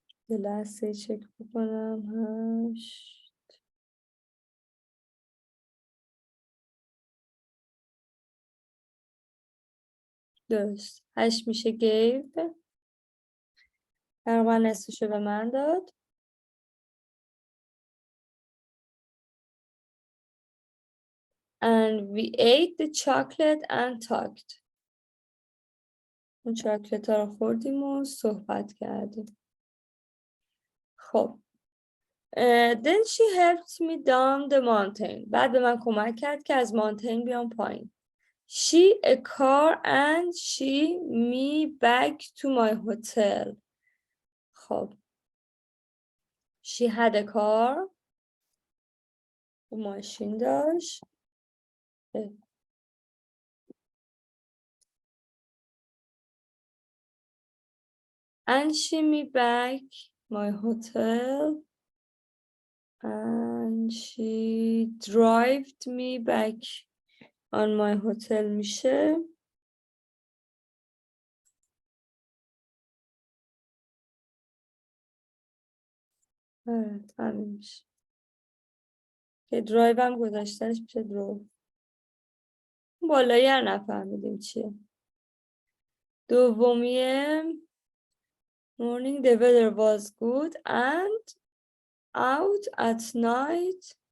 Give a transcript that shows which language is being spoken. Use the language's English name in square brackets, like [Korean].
[Persian] یه لحظه چک بکنم. 8 درست. 8 میشه gave. تقریبا نصفشو به من داد. [English] And we ate the chocolate and talked. [Persian] اون چاکلت ها رو خوردیم و صحبت کردیم. خب. [English] Then she helped me down the mountain. [Persian] بعد به من کمک کرد که از مانتین بیام پایین. [English] She a car and she me back to my hotel. خب. She had a car. [Persian] او ماشین داشت. [English] And she me back my hotel. And she drove me back on my hotel میشه. [Persian] همین میشه. که درایو هم گذاشتنش میشه درو. بالایی هم نفهمیدیم چیه. [English] دومیه morning the weather was good and out at night.